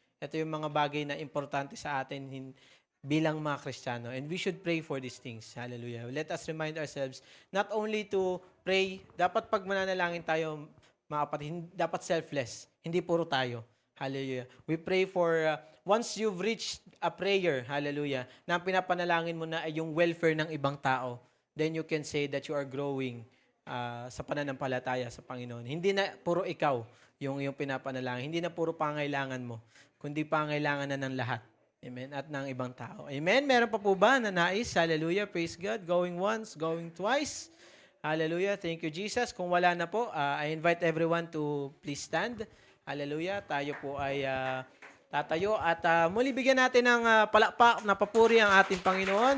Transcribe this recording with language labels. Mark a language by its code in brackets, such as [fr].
[tl] Ito yung mga bagay na importante sa atin bilang mga Kristiyano. [en] And we should pray for these things. [tl] Hallelujah. [en] Let us remind ourselves not only to pray, [tl] dapat pag mananalangin tayo, mga kapatid, dapat selfless. Hindi puro tayo. Hallelujah. [en] We pray for, once you've reached a prayer, hallelujah, [tl] na pinapanalangin mo na ay yung welfare ng ibang tao, [en] then you can say that you are growing [tl] sa pananampalataya sa Panginoon. Hindi na puro ikaw yung pinapanalangin. Hindi na puro pangailangan mo, kundi pangailangan na ng lahat. Amen? At ng ibang tao. Amen? Meron pa po ba na nais? [en] Hallelujah. Praise God. Going once, going twice. Hallelujah. Thank you, Jesus. [tl] Kung wala na po, [en] I invite everyone to please stand. Hallelujah. [tl] Tayo po ay tatayo at muli bigyan natin ng palakpak na papuri ang ating Panginoon.